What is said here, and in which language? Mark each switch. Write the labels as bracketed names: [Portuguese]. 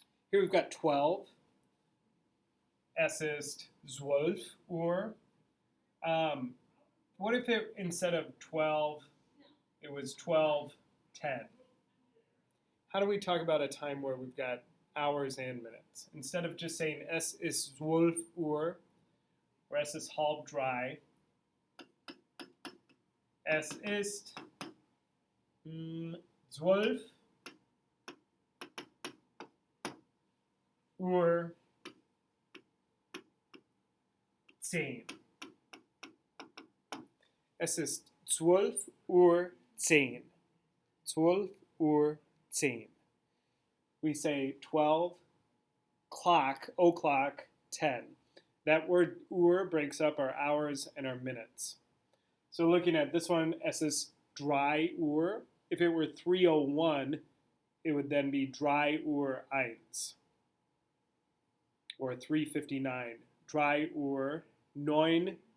[English] Here we've got 12. [German] Es ist 12 Uhr. [English] What if it, instead of 12, it was 12:10? How do we talk about a time where we've got hours and minutes? Instead of just saying [German] es ist 12 Uhr, [English] or [German] es ist halb dry, es ist 12 Uhr 10. Es ist 12 Uhr 10. 12 Uhr 10. [English] We say 12 o'clock 10. That word Uhr breaks up our hours and our minutes. So looking at this one, [German] es ist 3 Uhr. [English] If it were 3:01, it would then be 3 Uhr 1. Or 3:59. 3 Uhr 59.